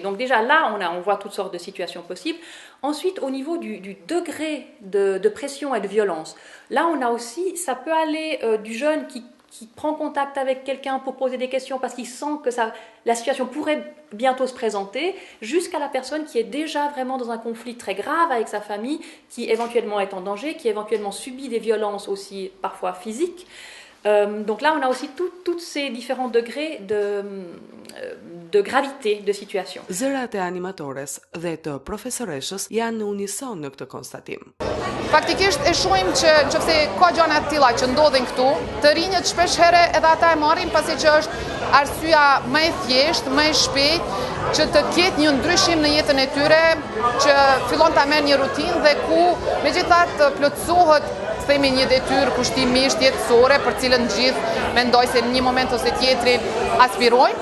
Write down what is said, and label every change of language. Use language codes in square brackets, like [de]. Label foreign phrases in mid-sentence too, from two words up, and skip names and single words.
[fr] Donc déjà là, on voit toutes sortes de situations possibles. Ensuite, au niveau du degré de pression et de violence, là on a aussi, ça peut aller du jeune qui prend contact avec quelqu'un pour poser des questions parce qu'il sent que la situation pourrait bientôt se présenter, jusqu'à la personne qui est déjà vraiment dans un conflit très grave avec sa famille, qui éventuellement est en danger, qui éventuellement subit des violences aussi parfois physiques. Donc là, on a aussi tous ces différents degrés de gravité de situation. [sq] Zërat e animatores dhe të profesoreshës janë në unison në këtë konstatim. Faktikisht e shohim që nëse ka gjëra të tilla që ndodhin këtu, të rinjët shpesh herë edhe ata e marrin pasi që është arsyeja më e thjeshtë, më e shpejtë që të ketë një ndryshim në jetën e tyre, që fillon ta merr një rutinë dhe ku megjithatë plotësohet themi një detyrë kushtimisht jetësore për cilën gjithë mendoj se në një moment ose tjetrin aspirojnë.